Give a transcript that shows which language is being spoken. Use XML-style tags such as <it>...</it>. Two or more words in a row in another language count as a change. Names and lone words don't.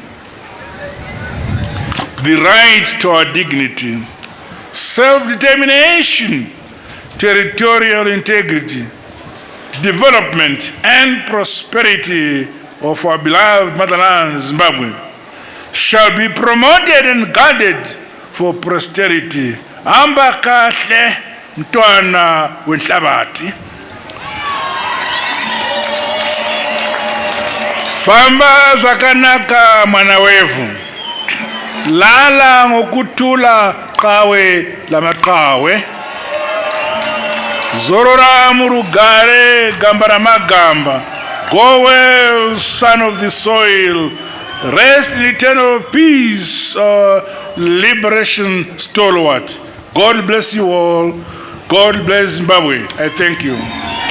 <en>The right to our dignity, self-determination, territorial integrity, development and prosperity of our beloved motherland, Zimbabwe, shall be promoted and guarded for posterity.</en> <nd>Hamba kahle mntwana wenhlabathi.</nd> <sn>Famba zvakanaka mwana wevu.</sn> <nd>Lala ngokuthula qawe lamaqhawe.</nd> <sn>Zorora murugare gamba ramagamba.</sn> <en>Go well, son of the soil. Rest in eternal peace, liberation stalwart. God bless you all. God bless Zimbabwe. I thank you.</en>